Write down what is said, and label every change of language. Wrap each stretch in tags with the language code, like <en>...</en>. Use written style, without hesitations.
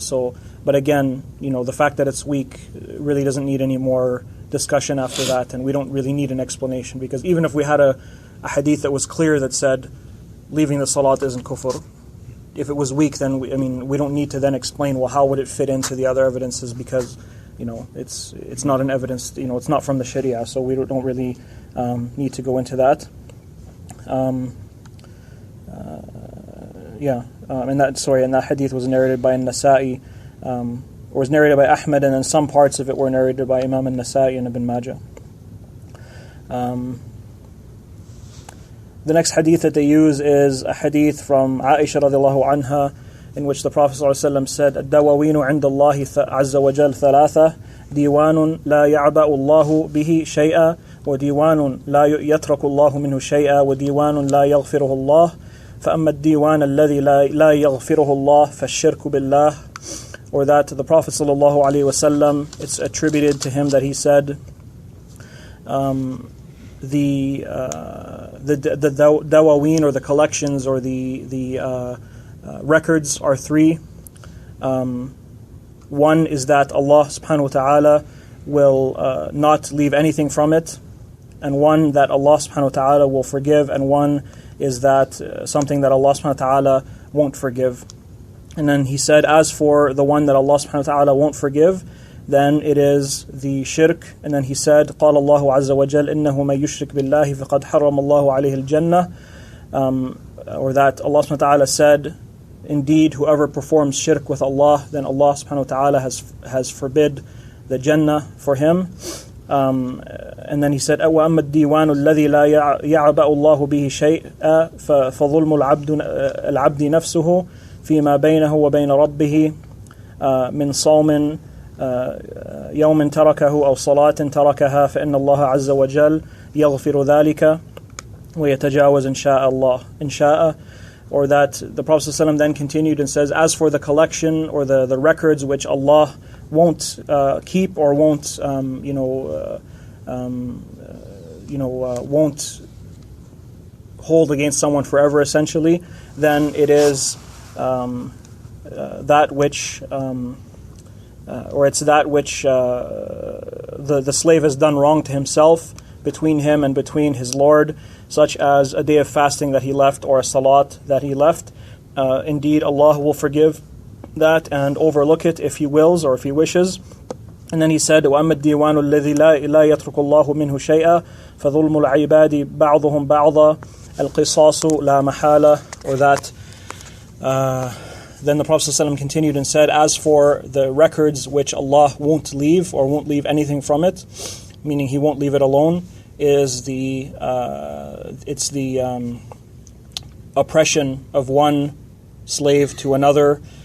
<en>So, but again, the fact that it's weak really doesn't need any more discussion after that, and we don't really need an explanation, because even if we had a hadith that was clear that said leaving the salat isn't kufr, if it was weak, then we don't need to then explain, well, how would it fit into the other evidences, because it's not an evidence, it's not from the Sharia, so we don't really need to go into that. And that hadith was narrated by An-Nasa'i, or was narrated by Ahmad, and then some parts of it were narrated by Imam An-Nasa'i and Ibn Majah. The next hadith that they use is a hadith from Aisha radiallahu anha, in which the Prophet ﷺ said,</en> <ar>الدواوين عند الله عز وجل ثلاثة ديوان لا يعبأ الله به شيئا وديوان لا يترك الله منه شيئا وديوان لا يغفره الله فأما الديوان الذي لا يغفره الله فالشرك بالله</ar> <en>or that the Prophet ﷺ, it's attributed to him that he said, the dawaween, or the collections, or the records are three. One is that Allah subhanahu wa ta'ala will not leave anything from it, and one that Allah subhanahu wa ta'ala will forgive, and one is that something that Allah subhanahu wa ta'ala won't forgive. And then he said, as for the one that Allah subhanahu wa ta'ala won't forgive, then it is the shirk. And then he said,</en> <ar>قال الله عز وجل إنه من يشرك بالله فقد حرم الله عليه الجنة,</ar> <en>or that Allah subhanahu wa ta'ala said, indeed whoever performs shirk with Allah, then Allah subhanahu wa ta'ala has forbid the Jannah for him. And then he said,</en> <ar>وَأَمَّا الدِّيوَانُ الَّذِي لَا يَعْبَأُ اللَّهُ بِهِ شَيْءًا فَظُلْمُ الْعَبْدِ نَفْسُهُ فيما بينه وبين ربه من صوم يوم تركه أو صلاة تركها فإن الله عز وجل يغفر ذلك ويتجاوز إن شاء الله إن شاء.</ar> <en>Or that the Prophet ﷺ then continued and says, as for the collection or the records which Allah won't keep, or won't won't hold against someone forever, essentially, then it is that which, or it's that which the slave has done wrong to himself, between him and between his Lord, such as a day of fasting that he left, or a salat that he left. Indeed, Allah will forgive that and overlook it if He wills, or if He wishes. And then he said,</en> <ar>وَأَمَّا الدِّيوَانُ الَّذِي لَا يَتْرُكُ اللَّهُ مِنْهُ شَيْئًا فَظُلْمُ الْعِبَادِ بَعْضُهُمْ بَعْضًا الْقِصَاصُ لَا مَحَالَةً.</ar> <en>Or that then the Prophet ﷺ continued and said, as for the records which Allah won't leave, or won't leave anything from it, meaning He won't leave it alone, is the oppression of one slave to another.</en>